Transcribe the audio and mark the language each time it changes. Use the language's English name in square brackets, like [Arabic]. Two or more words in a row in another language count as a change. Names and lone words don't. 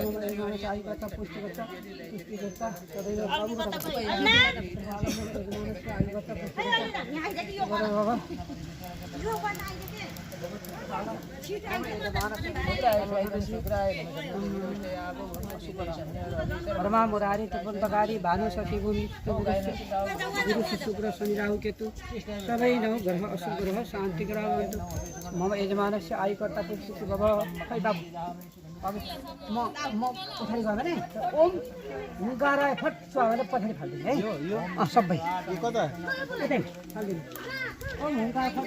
[Sanskrit] यजमानस्य आयुर्वेद पुष्टि करता सदैव ब्रह्मा मुरारी त्रिपुंतकारी भानु शशि गुरु शुक्र शनि राहु केतु सबै नौ ग्रह अशुभ ग्रह शान्ति ग्रह मम यजमानस्य आयुकर्ता पुष्टि भव [Nepali] खै बाबु म पछाडि गयो भने [Sanskrit] ओम हुङ्काराय फट [Nepali] छ भने पछाडि फाल्दिनु है सबै कता यतै फाल्दिनु [Sanskrit] ओम हुङ्कार फट